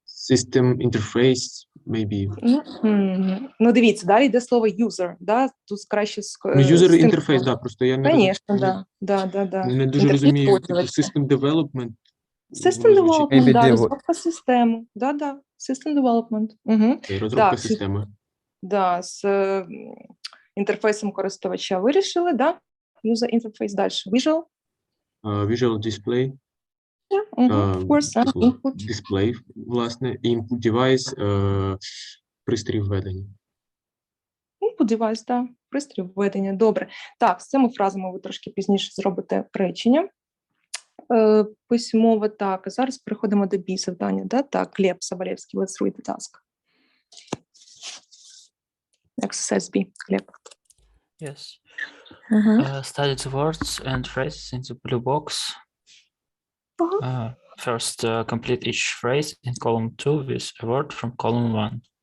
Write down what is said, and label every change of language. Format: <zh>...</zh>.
<en>System interface, maybe.</en> <uk>Ну, дивіться, далі йде слово user, да? Тут краще User interface, да, просто я не</uk> <ru>Конечно, да.</ru> <uk>Не дуже розумію, system development. System development, да, розробка системи.</uk> <en>Да. System development.</en> <uk>Розробка системи. Да, з інтерфейсом користувача вирішили, да? User interface, далі. Visual.</uk> <en>visual display. Of course, input.</en> <uk>Display, власне, input device, пристрій введення. Input device, так, пристрій введення. Добре. Так, з цими фразами ви трошки пізніше зробите речення. Письмове, так. Зараз переходимо до B завдання, да?</uk> <en>Так, Глеб Соболевський, let's read the task. Exercise B, Глеб. Yes. Study the words and phrases in the blue box. First, complete each phrase in column 2 with a word from column 1.</en>